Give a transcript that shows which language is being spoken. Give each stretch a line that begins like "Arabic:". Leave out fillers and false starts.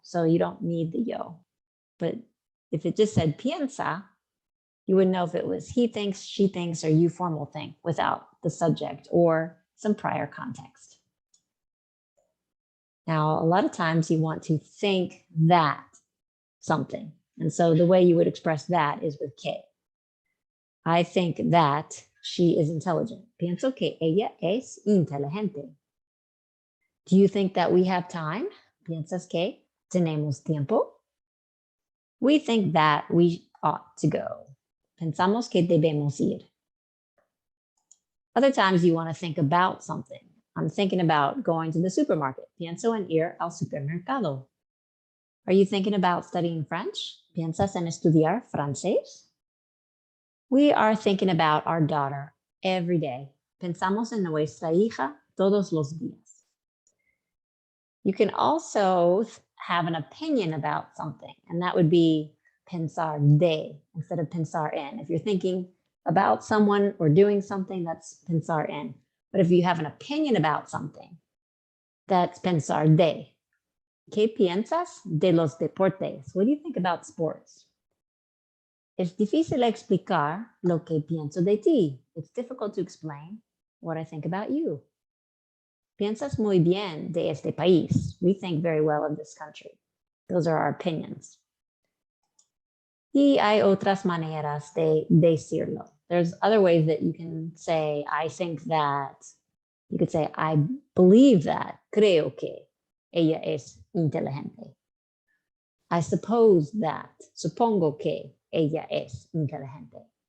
English: So you don't need the yo. But if it just said piensa, you would know if it was he thinks, she thinks, or you formal think without the subject or some prior context. Now, a lot of times you want to think that something. And so the way you would express that is with que. I think that she is intelligent.
Spanish: Pienso que ella es inteligente.
English: Do you think that we have time?
Spanish: ¿Piensas que tenemos tiempo?
English: We think that we ought to go.
Spanish: Pensamos que debemos ir.
English: Other times you want to think about something. I'm thinking about going to the supermarket.
Spanish: Pienso en ir al supermercado.
English: Are you thinking about studying French?
Spanish: ¿Piensas en estudiar francés?
English: We are thinking about our daughter every day.
Spanish: Pensamos en nuestra hija todos los días.
English: You can also have an opinion about something, and that would be pensar de instead of pensar en. If you're thinking about someone or doing something, that's pensar en. But if you have an opinion about something, that's pensar de.
Spanish: ¿Qué piensas de los deportes?
English: What do you think about sports?
Spanish: Es difícil explicar lo que pienso de ti.
English: It's difficult to explain what I think about you.
Spanish: Piensas muy bien de este país.
English: We think very well of this country. Those are our opinions.
Spanish: Y hay otras maneras de decirlo.
English: There's other ways that you can say, I think that. You could say, I believe that.
Spanish: Creo que ella es inteligente.
English: I suppose that.
Spanish: Supongo que ella es inteligente.